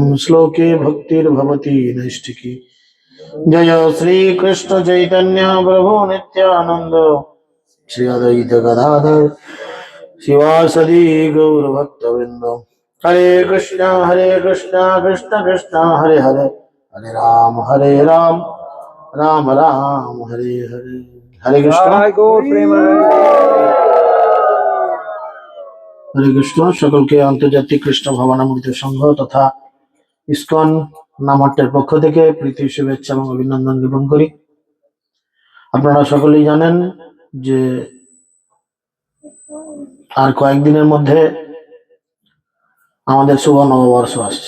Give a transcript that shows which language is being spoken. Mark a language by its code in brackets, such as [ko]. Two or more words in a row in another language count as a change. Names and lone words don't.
[sa] श्लोके भक्तिर् भवति नैष्ठिकी जय श्री कृष्ण चैतन्य प्रभु नित्यानन्द श्री अद्वैत गदाधर शिवासादि गौर भक्तविन्द हरे कृष्ण कृष्ण कृष्ण हरे हरे हरे राम राम राम हरे हरे हरे कृष्ण [bn] হরে কৃষ্ণ সকলকে আন্তর্জাতিক কৃষ্ণ ভাবনামৃত সংঘ তথা ইসকন নামাট্যের পক্ষ থেকে প্রীতি শুভেচ্ছা এবং অভিনন্দন জ্ঞাপন করি। আপনারা সকলেই জানেন যে আর কয়েকদিনের মধ্যে আমাদের শুভ নববর্ষ আসছে।